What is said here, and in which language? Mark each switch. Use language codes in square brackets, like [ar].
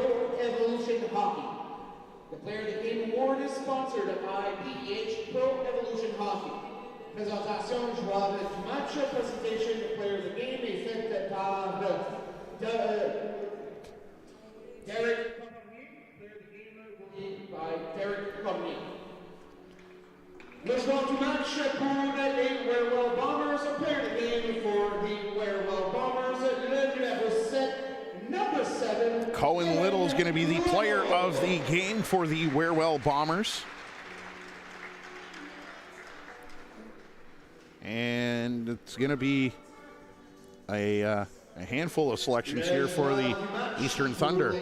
[en] The Player of the Game Award is sponsored by PEH Pro Evolution Hockey. [fr] Présentation joueur du match. Présentation du [en] Player of the Game [fr] est faite par Derek Cormier. [en] Player of the Game will be by Derek Cormier. [fr] Le joueur du match pour les WearWell Bombers. [en] Player of the Game for the WearWell Bombers. [fr] Le numéro 7, [en] number 7. Cohen Little is going to be the player of the game for the WearWell Bombers. And it's going to be a handful of selections here for the Eastern Thunder.